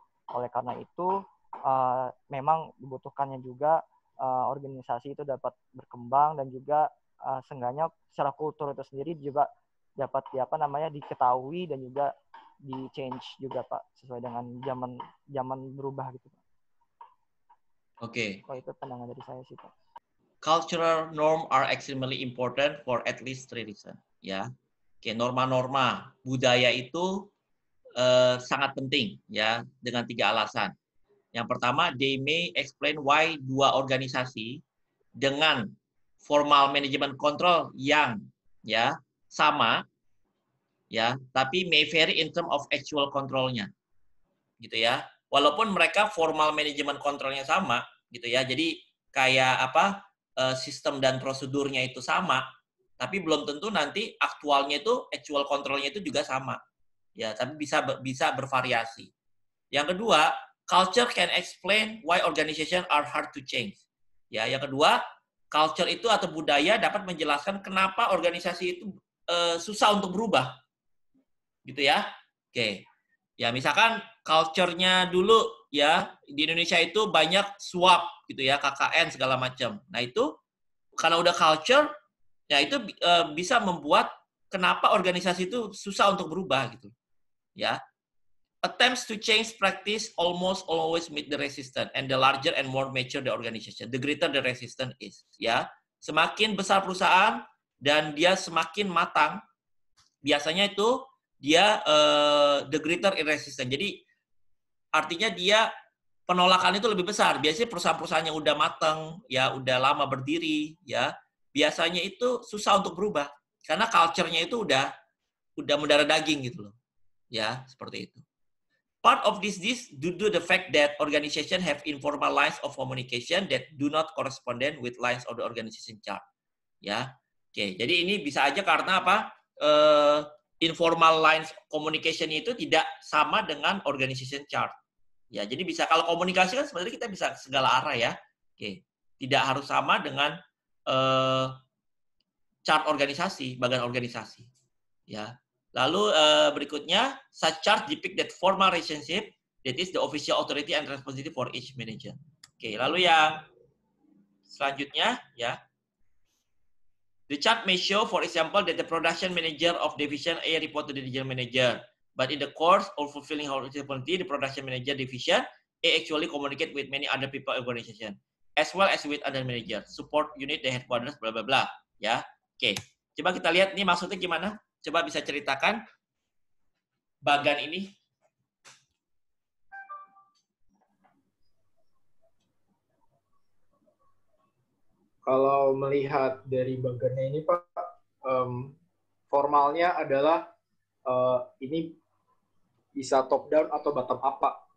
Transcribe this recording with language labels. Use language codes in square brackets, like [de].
[id] Oleh karena itu memang dibutuhkannya juga organisasi itu dapat berkembang dan juga seenggaknya secara kultur itu sendiri juga dapat diketahui dan juga di change juga Pak, sesuai dengan zaman berubah gitu Pak. Oke. Oh, itu pandangan dari saya sih, Pak. [en] Cultural norm are extremely important for at least 3 reasons. [id] Ya, oke, norma-norma budaya itu sangat penting ya dengan 3 alasan. Yang pertama, [en] they may explain why [id] 2 organisasi dengan formal management control yang ya sama ya, tapi [en] may vary in term of actual [id] controlnya, gitu ya. Walaupun mereka formal management controlnya sama, gitu ya. Jadi kayak apa sistem dan prosedurnya itu sama, tapi belum tentu nanti aktualnya itu actual controlnya itu juga sama, ya. Tapi bisa bervariasi. Yang kedua, [en] culture can explain why organization are hard to change. [id] Ya, yang kedua, culture itu atau budaya dapat menjelaskan kenapa organisasi itu susah untuk berubah. Gitu ya. Oke. Ya, misalkan culture-nya dulu ya di Indonesia itu banyak suap gitu ya, KKN segala macam. Nah, itu karena udah culture ya itu bisa membuat kenapa organisasi itu susah untuk berubah gitu. Ya. [en] Attempts to change practice almost always meet the resistance, and the larger and more mature the organization, the greater the resistance is. [id] Ya, semakin besar perusahaan dan dia semakin matang, biasanya itu dia [en] the greater resistance. [id] Jadi artinya dia penolakan itu lebih besar. Biasanya perusahaan-perusahaan yang udah matang, ya udah lama berdiri, ya biasanya itu susah untuk berubah karena culture-nya itu udah mendarah daging gitu loh. Ya, seperti itu. [en] Part of this due to the fact that organization have informal lines of communication that do not correspond with lines of the organization chart. [id] Ya, oke. Jadi ini bisa aja karena apa? Informal lines communication itu tidak sama dengan organization chart. Ya, jadi bisa kalau komunikasi kan sebenarnya kita bisa segala arah ya. Oke, tidak harus sama dengan chart organisasi, bagian organisasi. Ya. Lalu berikutnya, [en] such chart depict that formal relationship that is the official authority and responsibility for each manager. [id] Oke, lalu yang selanjutnya ya. [en] The chart may show, for example, that the production manager of division A report to the division manager. But in the course of fulfilling her responsibility, the production manager division A actually communicate with many other people organization, as well as with other manager, support unit, the headquarters, bla bla bla. [id] Ya, oke. Coba kita lihat ini maksudnya gimana? Coba bisa ceritakan bagan ini. Kalau melihat dari bagannya ini Pak, formalnya adalah ini bisa top down atau bottom up Pak.